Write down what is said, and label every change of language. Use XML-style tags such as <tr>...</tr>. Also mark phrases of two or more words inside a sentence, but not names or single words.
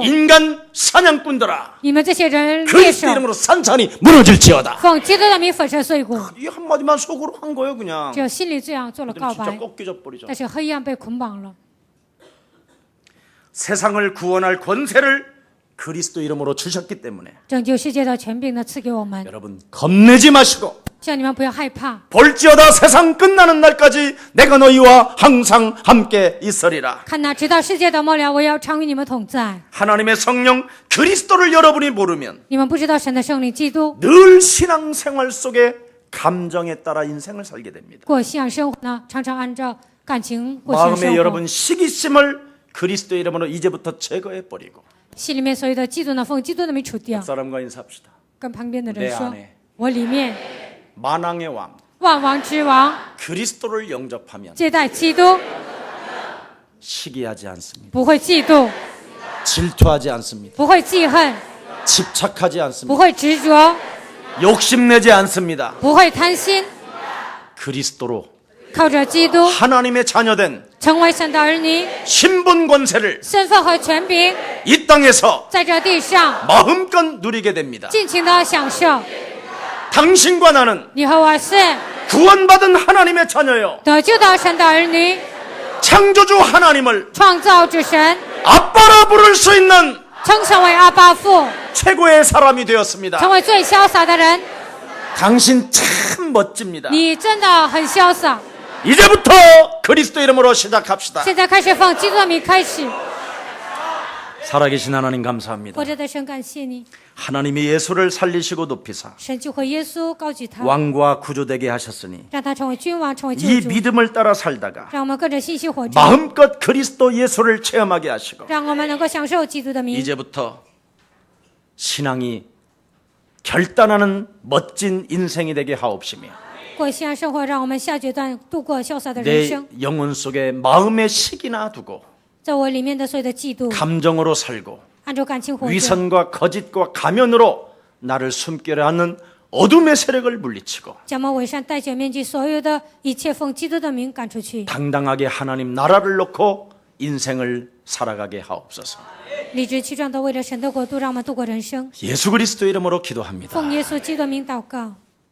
<ko>인간 사냥꾼들아</ko> <zh>你们这些人猎</zh> <ko>그리스도</ko> <zh>手，</zh> <ko>이름으로 산산이 무너질지어다.</ko> <zh>奉基督的名粉身碎骨。</zh> <ko>이 한마디만 속으로 한 거예요 그냥.</ko> <zh>只有心里这样做了告</zh> <ko>진짜</ko> <zh>白，</zh> <ko>꺾여져 버리죠.</ko> <zh>但是黑暗被捆绑了。</zh> <ko>세상을 구원할 권세를 그리스도 이름으로 주셨기 때문에</ko> <zh>拯救世界的权柄呢赐给我们，</zh> <ko>여러분 겁내지 마시고</ko> <zh>希望你们不要害怕。</zh> <ko>볼지어다 세상 끝나는 날까지 내가 너희와 항상 함께 있으리라.</ko> <zh>看哪，直到世界的末了，我要常与你们同在。</zh> <ko>하나님의 성령 그리스도를 여러분이 모르면</ko> <zh>你们不知道神的圣灵基督，</zh> <ko>늘 신앙생활 속에 감정에 따라 인생을 살게 됩니다.</ko> <zh>过信仰生活呢，常常按照感情过信仰</zh> <ko>마음에</ko> <zh>生活。</zh> <ko>여러분 시기심을 그리스도 이름으로 이제부터 제거해 버리고</ko> <zh>心里面所有的嫉妒呢，奉基督的名除掉。</zh> <ko>사람과 인사합시다.</ko> <zh>跟旁边的</zh> <ko>내</ko> <zh>人说</zh> <ko>안에 ，</ko> <zh>我里面</zh> <ko>만왕의 왕</ko> <zh>万王之王</zh> <ko>그리스도를 영접하면</ko> <zh>接待基督，</zh> <ko>시기하지 않습니다.</ko> <zh>不会嫉妒，</zh> <ko>질투하지 않습니다.</ko> <zh>不会记恨，</zh> <ko>집착하지</ko> <zh>不</zh> <ko>않습니다.</ko> <zh>会执着，</zh> <ko>욕심내지 않습니다.</ko> <zh>不会贪心，</zh> <ko>그리스도로</ko> <zh>靠着基督</zh> <ko>하나님의 자녀된</ko> <zh>成为神的儿女，</zh> <ko>신분 권세를</ko> <zh>身份和权柄</zh> <ko>이 땅에서</ko> <zh>在这地上</zh> <ko>마음껏 누리게 됩니다.</ko> <zh>尽情的享受。</zh> <ko>당신과 나는</ko> <zh>你和我是</zh> <ko>구원받은 하나님의 자녀요.</ko> <zh>得救的神的儿女，</zh> <ko>창조주 하나님을</ko> <zh>创造之神，</zh> <ko>아빠라 부를 수 있는</ko> <zh>称神为阿爸父，</zh> <ko>최고의 사람이 되었습니다.</ko> <zh>成为最潇洒的人。</zh> <ko>당신 참 멋집니다.</ko> <zh>你真的很潇洒。</zh> <ko>이제부터 그리스도 이름으로 시작합시다.</ko> <zh>现在开始奉基督的名开始，</zh> <ko>살아계신 하나님 감사합니다.</ko> <zh>活着的神，感谢你，</zh> <ko>하나님이 예수를 살리시고 높이사</ko> <zh>神就和耶稣高举他，</zh> <ko>왕과 구주되게 하셨으니</ko> <zh>让他成为君王，成为救</zh> <ko>이</ko> <zh>主，</zh> <ko>믿음을 따라 살다가</ko> <zh>让我们跟着信息活着，</zh> <ko>마음껏 그리스도 예수를 체험하게 하시고</ko> <zh>让我们能够享受基督的名。</zh> <ko>이제부터 신앙이 결단하는 멋진 인생이 되게 하옵시며</ko> <zh>过信仰生活，让我们下决断度过潇洒的人</zh> <ko>내</ko> <zh>生。</zh> <ko>영혼 속에 마음의 식이나 두고</ko> <zh>在我里面的所有的嫉妒，</zh> <ko>감정으로 살고</ko> <zh>按照感情活着，</zh> <ko>위선과 거짓과 가면으로 나를 숨기려 하는 어둠의 세력을 물리치고</ko> <zh>假冒伪善、戴假面具，所有的一切奉基督的名赶出去，</zh> <ko>당당하게 하나님 나라를 놓고 인생을 살아가게 하옵소서.</ko> <zh>理直气壮的为了神的国度，让我们度过人生。</zh> <ko>예수 그리스도 이름으로 기도합니다.</ko> <zh>奉耶稣基督的名祷告。</zh>